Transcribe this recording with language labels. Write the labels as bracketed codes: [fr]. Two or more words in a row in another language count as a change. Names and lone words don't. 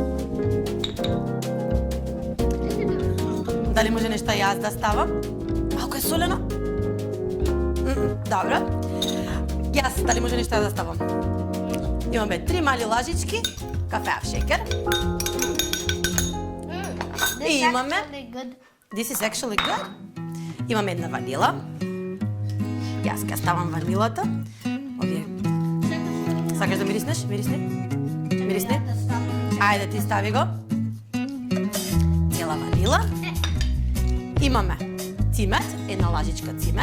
[mk] Дали може нешто јас да ставам? Малку е солено? Добро. Јас, дали може нешто јас да ставам? Имаме 3 мали лажички кафеав шекер. И имаме... [en] This is actually good. [mk] Имаме 1 ванила. Јас ќе ставам ванилата. Овие. Сакаш да мириснеш? Мирисни? Мирисни? Ајде, ти стави го. Цела ванила. Имаме цимет, 1 лажичка цимет.